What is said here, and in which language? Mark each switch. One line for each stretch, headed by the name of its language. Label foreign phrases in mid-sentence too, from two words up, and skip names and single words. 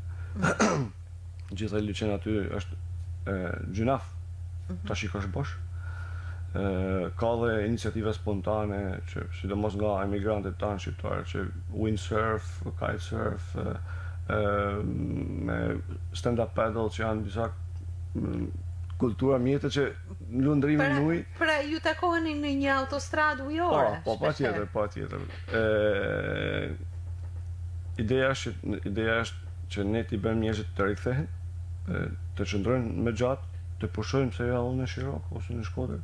Albanian: Gjithë liçen aty është gjynaf. Ta shikosh bosh. Ka dhe iniciativa spontane që sidomos nga emigrantët tanë shqiptarë që windsurf, kitesurf, me
English: stand-up paddle
Albanian: që janë disa kultura mjete që lundrimi në ujë. Pra ju takoheni në një autostradë ujore? Po, patjetër. Ideja është që ne t'i bëjmë njerëzit të rikthehen, të qëndrojnë me gjatë, të pushojmë se ja unë në Shirok ose në Shkodër.